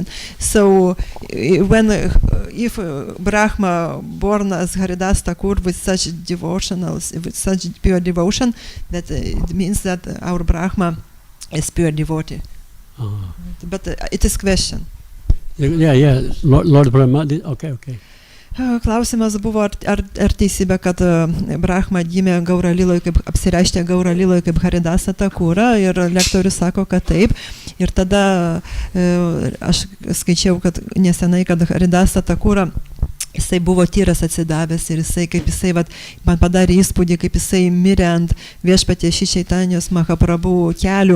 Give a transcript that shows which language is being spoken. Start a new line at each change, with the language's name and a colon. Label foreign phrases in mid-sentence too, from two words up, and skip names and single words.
English: So if Brahma born as Haridas Thakur with such with such pure devotion, that it means that our Brahma is pure devotee. But it is question. Yeah. Lord Brahma. Okay.
Lithuanian: Klausimas buvo, ar teisybė, kad Brahma gimė Gaura Liloje, kaip apsireiškė Gaura Liloje kaip Haridasa Thakura, ir lektorius sako, kad taip. Ir tada aš skaičiau, kad nesenai, kad Haridasa Thakura, jisai buvo tyras atsidavęs ir jisai, kaip jisai, man padarė įspūdį, kaip jisai mirė ant viešpaties Šri Čaitanijos Mahaprabhu kelių.